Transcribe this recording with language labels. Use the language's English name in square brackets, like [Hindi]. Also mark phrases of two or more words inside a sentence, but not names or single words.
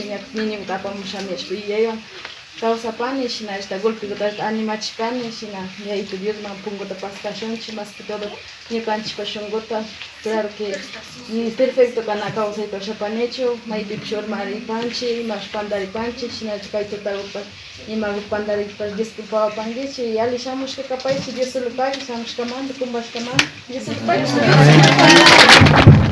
[Quechua] ña niñuta apamushami nishpa yuyaywan kawsapani shina golpikutata animachishpani shina Yayito Diosman punkuta paskashunchik [Spanish] mas que todo [Quechua] ñukanchikpa shunkuta [Spanish] claro que perfecto [Quechua] kana kawsayta ushapanichu maypipish urmaripanchik imash pantaripanchik shinachu kay tutakupak ima pantarikpas disculpawapankichik y ali shamushka kapaychik Dios solo pagui shamushkamanta kumbashkamanta Dios solo pagui.